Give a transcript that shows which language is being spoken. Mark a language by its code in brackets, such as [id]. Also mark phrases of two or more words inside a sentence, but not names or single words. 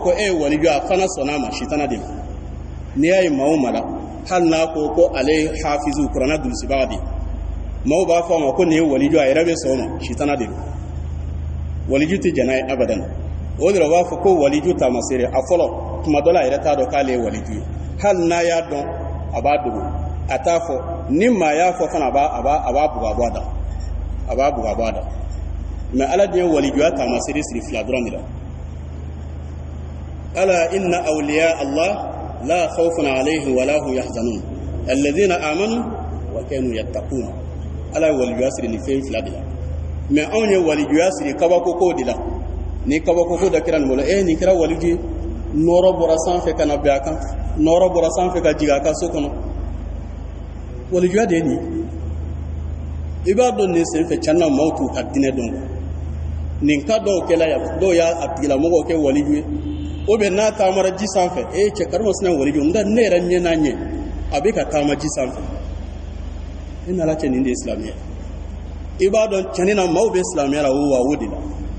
[bm] ko e ye waliju ye a fana sɔnn'a ma sitana de la n'i y'a ye maa o maa la hali n'a ko ale ye hafizu kuranna durusibaga de ye maaw b'a fɔ a ma ko nin ye waliju a yɛrɛ bɛ sɔn o ma sitana de don waliju tɛ jɛn n'a ye abadan o de la u b'a fɔ ko waliju taamasere a fɔlɔ tuma dɔ la a yɛrɛ t'a dɔn k'ale ye waliju ye hali n'a y'a dɔn a b'a dogo a t'a fɔ ni maa y'a fɔ fana a b'a buga bɔ a da a b'a buga bɔ a da mais ala de ye walijuya taamasere siri fila dɔrɔn de la [ar] ألا إن أولياء الله لا خوف عليهم ولا هم يحزنون الذين آمنوا وكانوا يتقون [bm] ala ye walijuya siri ni fɛn fila de la mais anw ye walijuya siri kabakoko de la ni kabakoko dɔ kɛra nin bolo nin kɛra waliju ye nɔɔrɔ bɔra sanfɛ ka na bɛn a kan nɔɔrɔ bɔra sanfɛ ka jigin a ka so kɔnɔ walijuya de ye nin i b'a dɔn nin senfɛ tiɲɛ na maaw t'u ka diinɛ dɔn nin ka dɔw kɛla dɔw y'a tigilamɔgɔw kɛ waliju ye [fr] ou bien [bm] n'a taamara ji sanfɛ cɛ karima sina waliju nka ne yɛrɛ ɲɛ n'a ɲɛ a bɛ ka taama ji sanfɛ e nana cɛ nin de ye silamɛya i b'a dɔn tiɲɛ na maaw bɛ silamɛya la o de la